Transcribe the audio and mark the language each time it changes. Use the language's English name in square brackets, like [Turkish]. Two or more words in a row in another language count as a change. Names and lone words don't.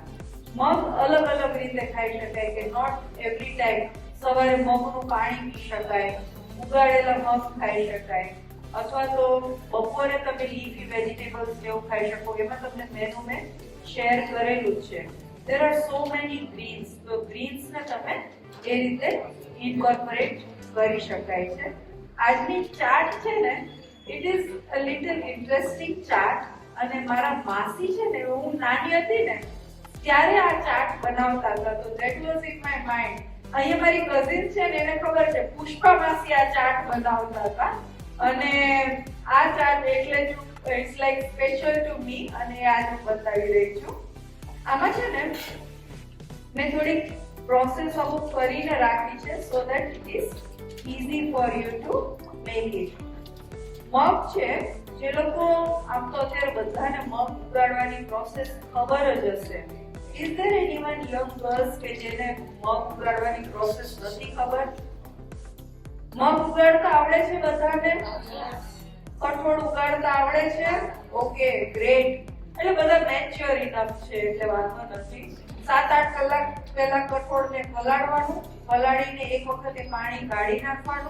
[Gujarati] મગ અલગ અલગ રીતે ખાઈ શકાય કે [English] not every time [Gujarati] સવારે મગનું પાણી પી શકાય, ઉગાડેલા મગ ખાઈ શકાય, અથવા તો બપોરે તમે [English] leafy vegetables [Gujarati] જેવું ખાઈ શકો. એમાં તમને મેનુ મેં શેર કરેલું છે. [English] there are so many greens, [Gujarati] તો greens ને તમે એ રીતે ઇન્કોર્પોરેટ કરી શકાય છે. આજની ચાર્ટ છે ને, [English] it is a little interesting chart [Gujarati] અને મારા માસી છે ને, હું નાની હતી ને ત્યારે આ ચાટ બનાવતા હતા. [English] તો that was in my mind. [Gujarati] અહીંયા મારી કઝિન છે ને, એને ખબર છે પુષ્પા માસી આ ચાટ બનાવતા હતા, અને આ ચાટ એટલે જ [English] it's like special to me, [Gujarati] અને આજ હું બતાવી રહી છું. આમાં છે ને મેં થોડી પ્રોસેસ અમુક કરીને રાખી છે [English] so that it is easy for you to make it. [Gujarati] મગ છે, જે લોકો આમ તો અત્યારે બધાને મગ ઉગાડવાની પ્રોસેસ ખબર જ હશે. [English] Is there anyone young girls [Gujarati] કે જેને મગ ઉગાડવાની પ્રોસેસ નથી ખબર? મગ ઉગાડતા આવડે છે બધાને? કઠોળ ઉગાડતા આવડે છે? [English] okay, great. [Gujarati] એટલે બધા [English] mature enough [Gujarati] છે, એટલે વાંધો નથી. 7-8 કલાક પહેલા કઠોળને પલાળવાનું, પલાળીને એક વખતે પાણી કાઢી નાખવાનું.